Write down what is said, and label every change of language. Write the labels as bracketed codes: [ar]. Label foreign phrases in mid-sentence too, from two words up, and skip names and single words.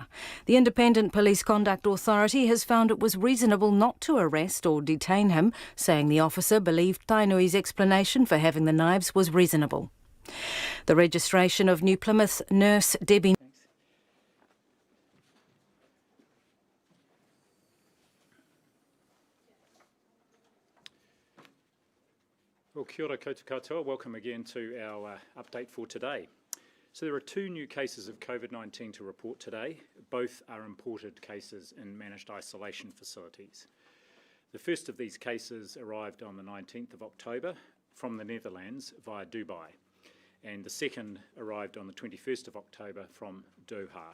[en] The Independent Police Conduct Authority has found it was reasonable not to arrest or detain him, saying the officer believed Tainui's explanation for having the knives was reasonable. The registration of New Plymouth nurse Debbie Well, [mi] kia ora koutou katoa. [en] Welcome again to our update for today. So there are 2 new cases of COVID-19 to report today. Both are imported cases in managed isolation facilities. The first of these cases arrived on the 19th of October from the Netherlands via Dubai, and the second arrived on the 21st of October from Doha.